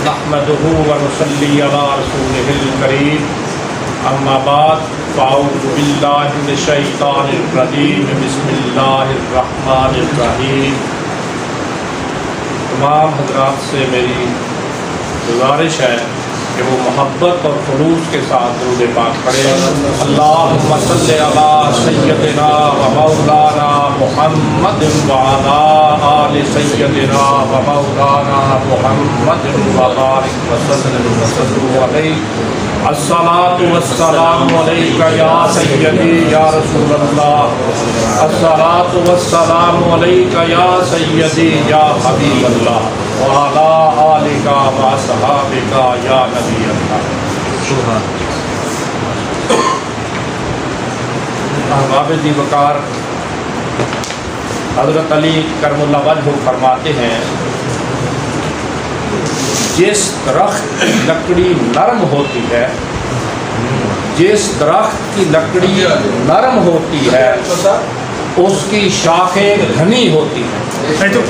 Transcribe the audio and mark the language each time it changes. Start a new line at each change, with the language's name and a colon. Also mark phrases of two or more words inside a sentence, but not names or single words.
Arabic: نحمده ونصلي على رسوله الكريم أما بعد فأعوذ بالله من الشيطان الرجيم بسم الله الرحمن الرحيم.
Urdu: تمام حضرات سے میری گزارش ہے کہ وہ محبت اور خلوص کے ساتھ درود پاک پڑھے.
Arabic: اللهم صل على سيدنا ومولانا محمد وعلى آل سيدنا ومولانا محمد وبارك وسلم عليه. الصلاة والسلام عليك يا سيدي يا رسول الله. الصلاة والسلام عليك يا سيدي يا حبيب الله وعلى آلك وأصحابك يا نبي الله.
Urdu: احباب ذی وقار حضرت علی
Arabic: كرم الله وجهه
Urdu: فرماتے ہیں، جس درخت کی لکڑی نرم ہوتی ہے، جس درخت کی لکڑی نرم ہوتی ہے اس کی شاخیں گھنی ہوتی ہیں.